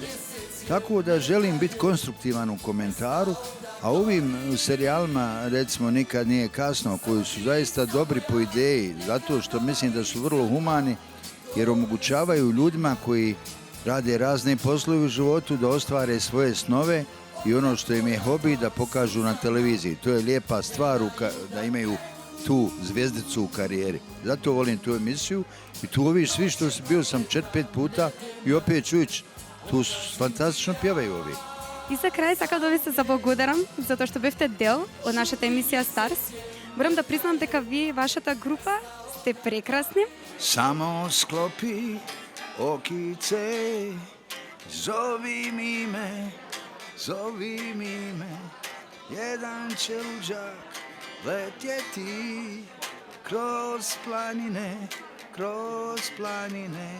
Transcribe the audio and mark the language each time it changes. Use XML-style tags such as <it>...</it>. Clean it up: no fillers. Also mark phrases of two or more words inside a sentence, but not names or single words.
<hr>Tako da želim biti konstruktivan u komentaru, a ovim serijalima, recimo Nikad nije kasno, koji su zaista dobri po ideji, zato što mislim da su vrlo humani, jer omogućavaju ljudima koji rade razne poslove u životu da ostvare svoje snove i ono što im je hobi da pokažu na televiziji. To je lijepa stvar da imaju tu zvijezdicu u karijeri. Zato volim tu emisiju i tu ovi svi što bio sam 4-5 puta i opet čujući, tu fantastično pjevaju ovi.</hr> <mk>И за крај сакам да ви се заблагодарам затоа што бевте дел од нашата емисија Старс. Морам да признам дека вие и вашата група сте прекрасни.</mk> <hr>Samo sklopi okice, zovi mi me, jedan će luđak letjeti kroz planine.</hr>